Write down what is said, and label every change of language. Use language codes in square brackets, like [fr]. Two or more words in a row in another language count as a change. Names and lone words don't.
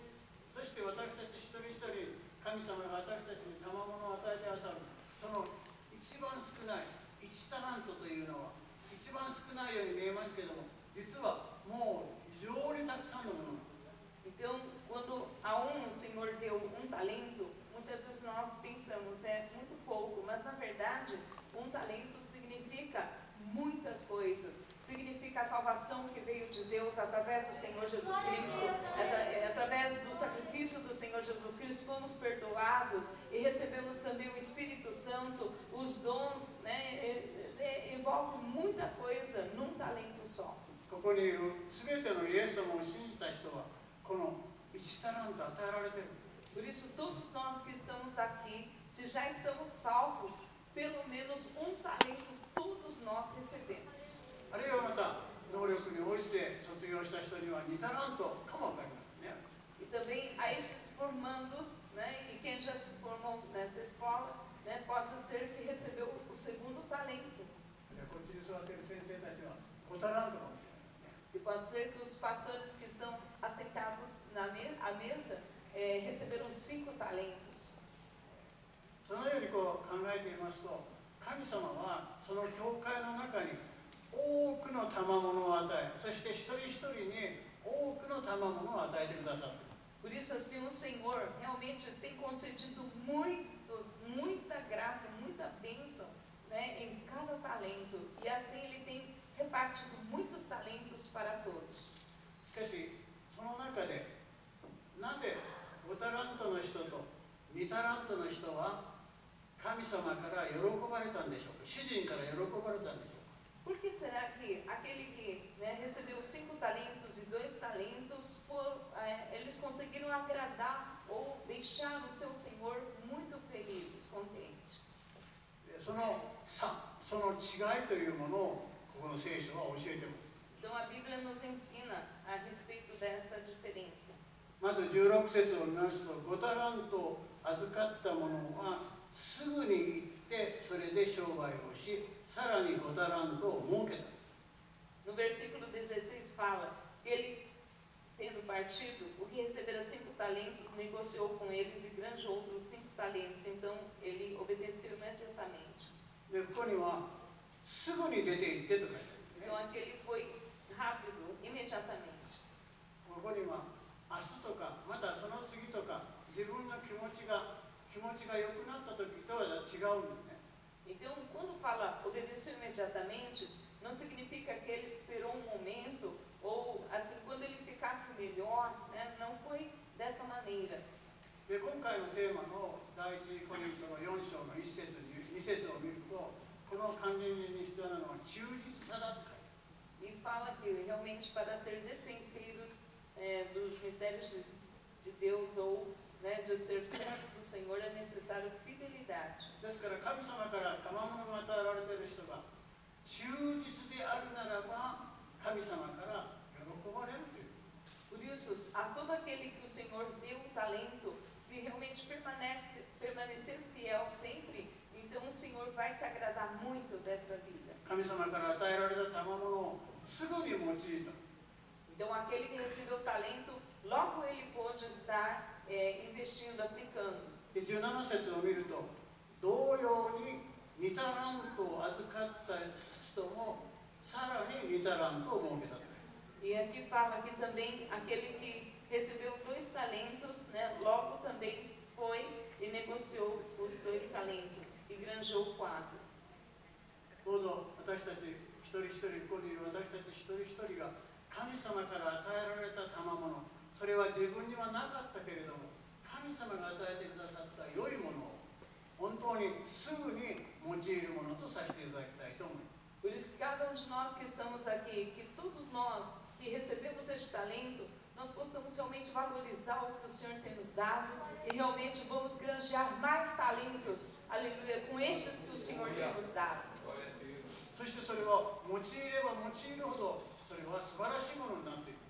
[ja] そして私たち一人一人、神様が私たちに賜物を与えてくださる。その一番少ない1タラントというのは、一番少ないように見えますけれども、実はもう非常にたくさんのもの。 [pt] Então, quando a um o Senhor deu um talento, muitas vezes nós pensamos, é muito pouco, mas na verdade, um talento significa muitas coisas. Significa a salvação que veio de Deus através do Senhor Jesus Cristo, através do sacrifício do Senhor Jesus Cristo, fomos perdoados e recebemos também o Espírito Santo, os dons, né, envolve muita coisa num talento só. [ja] こここにいる全てのイエス様を信じた人はこの1タラント与えられている。 [pt] Por isso, todos nós que estamos aqui, se já estamos salvos, pelo menos um talento todos nós recebemos. [ja] あるいはまた能力に応じて卒業した人には2タラントかも分かりませんね。 [pt] E também a estes formandos, né, e quem já se formou nessa escola, né, pode ser que recebeu o segundo talento. [ja] こっちに座っている先生たちは5タラントかもしれない。 [pt] E pode ser que os pastores que estão assentados à mesa receberam 5 talentos. [ja] そのようにこう考えていますと、神様はその教会の中に多くの賜物を与え、そして一人一人に多くの賜物を与えてくださっている。 [pt] Por isso, assim, o Senhor realmente tem concedido muita graça, muita bênção, né, em cada talento. E assim Ele tem repartido muitos talentos para todos. [ja] しかし、その中でなぜ5タラントの人と2タラントの人は神様から喜ばれたんでしょうか。主人から喜ばれたんでしょうか。 [pt] Por que será que aquele que, né, recebeu 5 talentos e 2 talentos, eles conseguiram agradar ou deixar o seu Senhor muito felizes, contentes? [ja] その差、その違いというものをここの聖書は教えています。 [pt] Então a Bíblia nos ensina a respeito dessa diferença. [ja] まず16節を見ますと、5タラントを預かった者はすぐに行ってそれで商売をし、さらに5タラントを儲けた。 [pt] No versículo 16 fala que ele, tendo partido, o que recebera 5 talentos, negociou com eles e granjeou outros 5 talentos. Então ele obedeceu imediatamente. [ja] で、ここにはすぐに出て行ってと書いてあるんですね。 [pt] Então aquele foi rápido, imediatamente. [ja] ここには明日とか、またその次とか、自分の気持ちが良くなった時とは違うんですね。 [pt] Então, quando fala obedeceu imediatamente, não significa que ele esperou um momento, ou assim, quando ele ficasse melhor, né? Não foi dessa maneira. [ja] で、今回のテーマの第一コリントの4章の1節2節を見ると、この管理人に必要なのは忠実さだと書いてある。 [pt] E fala que realmente para ser despenseiros dos mistérios de Deus ou, né, de ser servo do Senhor é necessário fidelidade. [ja] ですから神様から賜物が与えられている人が忠実であるならば神様から喜ばれるという。 [pt] Por isso, a todo aquele que o Senhor deu o talento, se realmente permanecer fiel sempre, então o Senhor vai se agradar muito dessa vida. [ja] 神様から与えられた賜物をすぐに用いた。 [pt] Então aquele que recebeu o talento, logo ele pôde estar investindo, aplicando. [ja] で、17節を見ると、同様に2タラントを預かった人もさらに2タラントを儲けたと。 [pt] E aqui fala que também aquele que recebeu 2 talentos, né, logo também foi e negociou os 2 talentos e granjeou 4. [ja] どうぞ私たち一人一人、ここにいる私たち一人一人が神様から与えられた賜物、それは自分にはなかったけれども神様が与えてくださった良いものを本当にすぐに用いるものとさせていただきたいと思います。 [pt] Por isso que cada um de nós que estamos aqui, que todos nós que recebemos este talento, nós possamos realmente valorizar o que o Senhor tem nos dado e realmente vamos granjear mais talentos, aleluia, com estes que o Senhor tem nos dado. [ja] そしてそれを用いれば用いるほどそれは素晴らしいものになっていく。